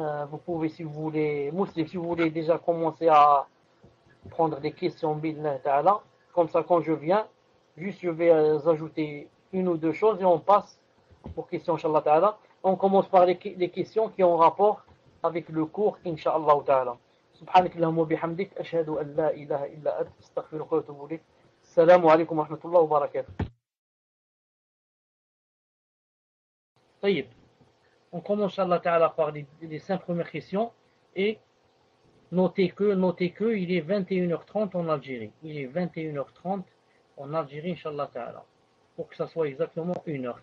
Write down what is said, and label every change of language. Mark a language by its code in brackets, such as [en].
[fr] Vous pouvez, si vous voulez, Mouslim, si vous voulez déjà commencer à prendre des questions, bi'idhnillahi ta'ala. Comme ça, quand je viens, juste je vais ajouter une ou deux choses et on passe aux questions, Inch'Allah ta'ala. On commence par les questions qui ont rapport avec le cours, Inch'Allah ta'ala. [ar] سبحانك اللهم وبحمدك أشهد أن لا إله إلا أنت أستغفرك وأتوب إليك السلام عليكم ورحمة الله وبركاته. طيب, [fr] on commence Inch'Allah ta'ala par les 5 premières questions et notez que il est 21h30 en Algérie. Il est 21h30 en Algérie, Inch'Allah ta'ala. Pour que ça soit exactement 1 heure.